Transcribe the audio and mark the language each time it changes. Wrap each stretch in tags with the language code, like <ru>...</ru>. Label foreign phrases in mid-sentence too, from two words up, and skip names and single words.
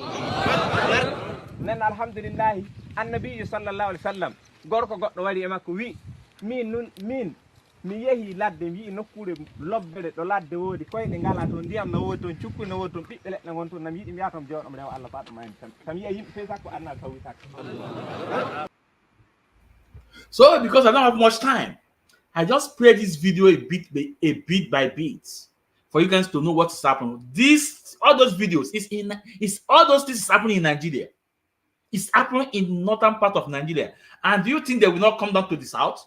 <ff>nen</ff> <ar>الحمد لله النبي صلى الله عليه وسلم</ar> <ff>gorko goddo wari e makko wi min mi yehi ladde wi nokkure lobbere do ladde wodi koyde ngala to ndiyam na wodi ton cukku na wodi ton bibbe ledde ngon ton nam yidi mi yatom jewdom rew Allah faado ma en tam yi yimbe fe sakko annal tawi sakko.</ff> <en>So because I don't have much time, I just play this video a bit by bit for you guys to know what is happening. All those videos is all those things is happening in Nigeria. It's happening in northern part of Nigeria. And do you think they will not come down to the south?</en>